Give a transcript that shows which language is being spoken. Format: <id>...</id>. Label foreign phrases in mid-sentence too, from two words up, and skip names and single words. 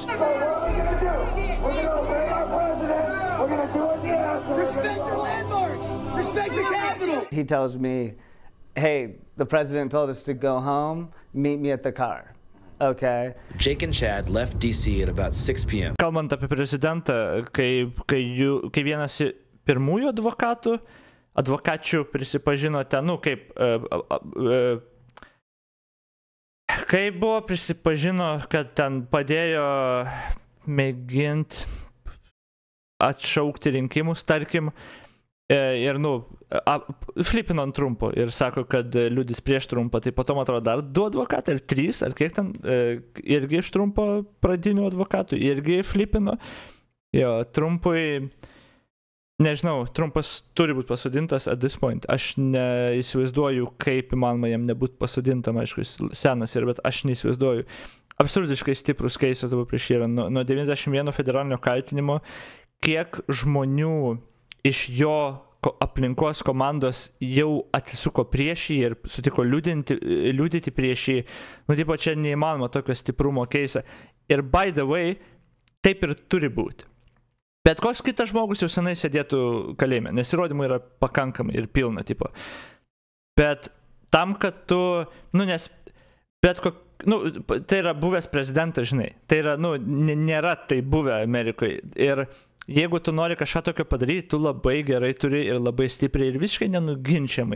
<en>What are we going to do? We're going to obey our president. We're going to do what he asks. Respect the landmarks. Respect the Capitol. He tells me, hey, the president told us to go home. Meet me at the car. Okay. Jake and Chad left DC at about 6 p.m.</en> <lt>Kalbant apie prezidentą, kai vienas pirmųjų advokačių prisipažino ten, kai buvo prisipažino, kad ten padėjo mėginti atšaukti rinkimus, tarkim, ir, flipino ant Trumpo ir sako, kad liudys prieš Trumpą, tai potom atrodo dar 2 advokatai, ar 3, ar kiek ten, irgi iš Trumpo pradinių advokatų, irgi flipino. Jo, Trumpui, nežinau, Trumpas turi būti pasodintas</lt> <en>at this point.</en> <lt>Aš neįsivaizduoju, kaip įmanoma jam nebūti pasodintam, aišku, jis senas ir, bet aš neįsivaizduoju. Absurdiškai stiprus keisas dabar prieš jį yra. Nuo 91 federalinio kaltinimo, kiek žmonių iš jo aplinkos komandos jau atsisuko prieš jį ir sutiko liudyti prieš jį. Čia neįmanoma tokio stiprumo keisą.</lt> <en>Ir by the way,</en> <lt>taip ir turi būti. Bet koks kitas žmogus jau senai sėdėtų kalėjime, nes įrodymų yra pakankamai ir pilna, tipo. Bet tam, kad tu, tai yra buvęs prezidentas, žinai. Tai yra, nėra tai buvę Amerikoje. Ir jeigu tu nori kažką tokio padaryti, tu labai gerai turi ir labai stipriai ir visiškai nenuginčiamai.</lt>